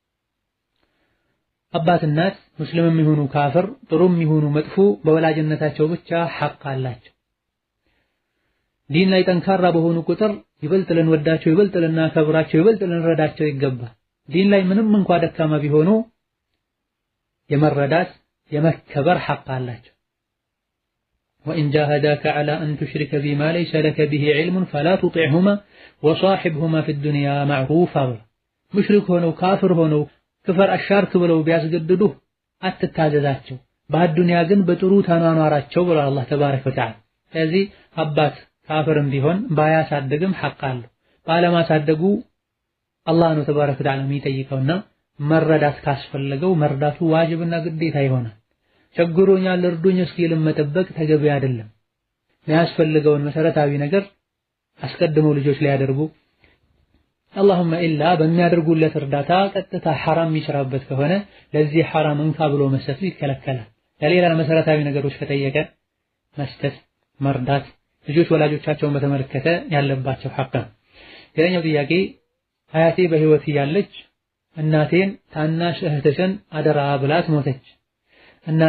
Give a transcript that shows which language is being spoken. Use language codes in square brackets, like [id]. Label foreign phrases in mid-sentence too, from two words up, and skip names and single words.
[am] አባት እናት ሙስሊምም ይሁኑ ካፍር ጥሩም ይሁኑ መጥፎ በወላጅነታቸው ብቻ ሐቅ አላቸው። ዲን ላይ ጠንካራ በሆኑ ቁጥር ይበልጥ ልንወዳቸው፣ ይበልጥ ልናከብራቸው፣ ይበልጥ ልንረዳቸው ይገባል። ዲን ላይ ምንም እንኳን ደካማ ቢሆኑ የመረዳት የመከበር ሐቅ አላቸው። [ar] وإن جاهداك على أن تشرك بما ليس لك به علم فلا تطعهما وصاحبهما في الدنيا معروفا [am] مشرك ሆነው ካፍር ሆነው ክፈር አሻርክ ብለው ቢያስገድዱህ አትታዘዛቸው፣ በአዱንያ ግን በጥሩ ተኗኗራቸው ብሏል አላህ [ar] تبارك وتعالى። [am] ስለዚህ አባት ካፍርም ቢሆን ባያሳድግም ሐቅ አለው። ባለማሳደጉ አላህ ነው ተባረከ ወተዓላ የሚጠይቀውና መረዳት ካስፈለገው መርዳቱ ዋጅብና ግዴታ ይሆናል። ቸግሮኛል እርዱኝ እስኪልም መጠበቅ ተገቢ አይደለም። የሚያስፈልገውን መሰረታዊ ነገር አስቀድመው ልጆች ሊያደርጉ [ar] اللهم إلا [am] በሚያደርጉለት እርዳታ ቀጥታ ሐራም የሚሰራበት ከሆነ ለዚህ ሐራም እንካ ብሎ መስጠቱ ይከለከላል። ለሌላ መሰረታዊ ነገሮች ከጠየቀ መስጠት መርዳት ልጆች ወላጆቻቸውን በተመለከተ ያለባቸው ሐቅ ነው። ሌላኛው ጥያቄ አያቴ በህይወት እያለች እናቴን ታናሽ እህትሽን አደራ ብላት ሞተች። እናቴ